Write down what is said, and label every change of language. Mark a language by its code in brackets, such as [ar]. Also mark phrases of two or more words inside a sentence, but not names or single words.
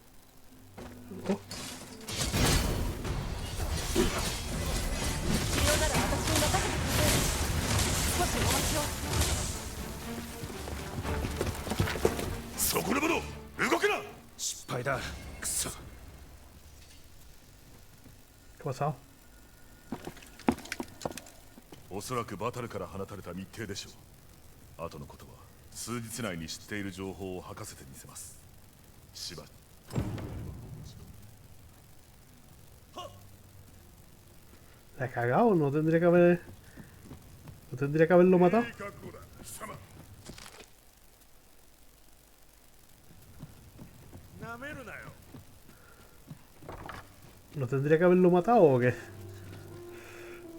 [ja] 必要なら私に任せてください。少しお待ちを。そこの者、動くな。失敗だ。くそ。 [es] ¿Qué ha pasado? [ja] おそらくバタルから放たれた密偵でしょう。後のことは数日内に知っている情報を吐かせてみせます。しばらく。 [es] La he cagado, no tendría que haber. No tendría que haberlo matado. ¿No tendría que haberlo matado o qué? ¡Qué chiquitina! [ja] 何か買ってくれない？ [es] ¿Qué? [ja] いいわ。 [es] ¿Qué? [ja] 何か買ってくれない？ [es] ¿Qué? [ja] いいわ。 [es] ¿Qué?